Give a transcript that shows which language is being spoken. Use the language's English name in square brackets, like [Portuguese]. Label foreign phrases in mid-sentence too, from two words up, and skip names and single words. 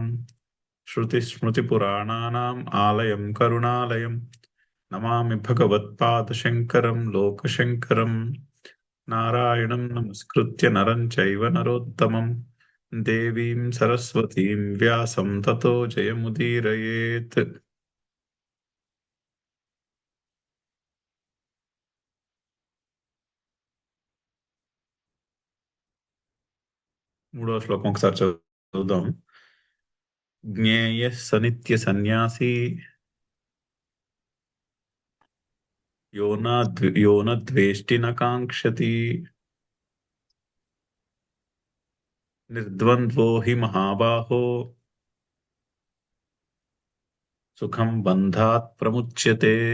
[Sanskrit] श्रुतिस्मृतिपुराणानाम् आलयं करुणालयम् नमामि भगवत्पादशङ्करं लोकशङ्करम्। नारायणं नमस्कृत्य नरं चैव नरोत्तमं देवीं सरस्वतीं व्यासं ततो जयमुदीरयेत्। [Telugu] మూడో శ్లోకం ఒకసారి చదువుదాం. [Sanskrit] జ్ఞేయः స నిత్య సన్యాసి యో న ద్వేష్టి న కాంక్షతి నిర్ద్వంద్వో హి మహాబాహో సుఖం బంధాత్ ప్రముచ్యతే.